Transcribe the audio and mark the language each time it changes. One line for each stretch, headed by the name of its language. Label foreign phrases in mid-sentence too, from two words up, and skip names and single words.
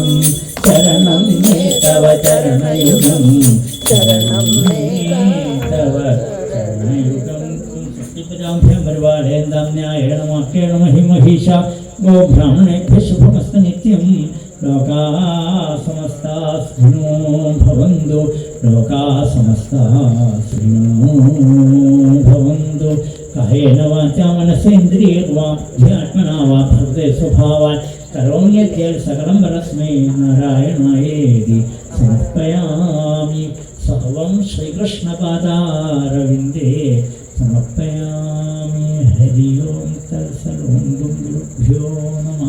Sanskrit: ശരണം മേ തവ ചരണയുഗം ശരണം മേ തവ ചരണയുഗം സൃഷ്ടിപജാഭ്യം പരിപാലേന്ദാം ന്യായേണ വാക്യേണ മഹിമഹീശ ഗോ ബ്രാഹ്മണേഭ്യഃ ശുഭമസ്തു നിത്യം ലോകാ സമസ്താ സുഖിനോ ഭവന്തു ലോകാ സമസ്താ സുഖിനോ ഭവന്തു കായേന വാചാ മനസേന്ദ്രിയേർവാ ധ്യാത്മനാ വാ ഭവതേ സ്വഭാവാൻ കരോമ്യദ്യ സകലം പരസ്മൈ നാരായണായേതി സമർപ്പയാമി. സർവം ശ്രീകൃഷ്ണപാദാരവിന്ദേ സമർപ്പയാമി. ഹരി ഓം തത്സത്. ഓം ഗുരുഭ്യോ